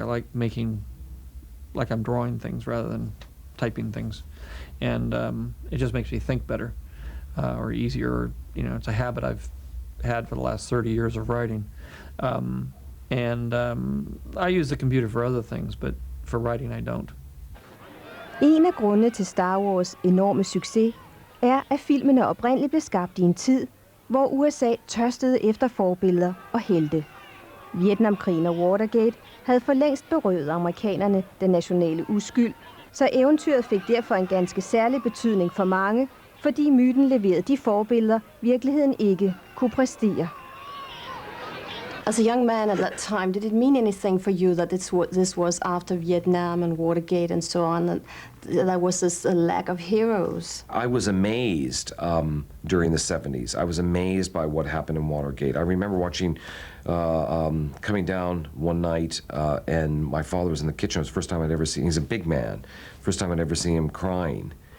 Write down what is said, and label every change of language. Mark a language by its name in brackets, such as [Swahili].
[English] I like making, like I'm drawing things rather than typing things, and it just makes me think better or easier. It's a habit I've had for the last 30 years of writing, I use the computer for other things, but for writing I don't. [Danish] En af grundene til Star Wars enorme succes er, at filmene oprindeligt blev skabt i en tid, hvor USA tørstede efter forbilleder og helte. Vietnamkrigen og Watergate havde for længst berøvet amerikanerne den nationale uskyld, så eventyret fik derfor en ganske særlig betydning for mange, fordi myten leverede de forbilleder, virkeligheden ikke kunne præstere. [English] As a young man at that time, did it mean anything for you that this was after Vietnam and Watergate and so on, that there was this lack of heroes? I was amazed during the 70s. I was amazed by what happened in Watergate. I remember watching, coming down one night, and my father was in the kitchen. It was the first time I'd ever seen, he's a big man, first time I'd ever seen him crying.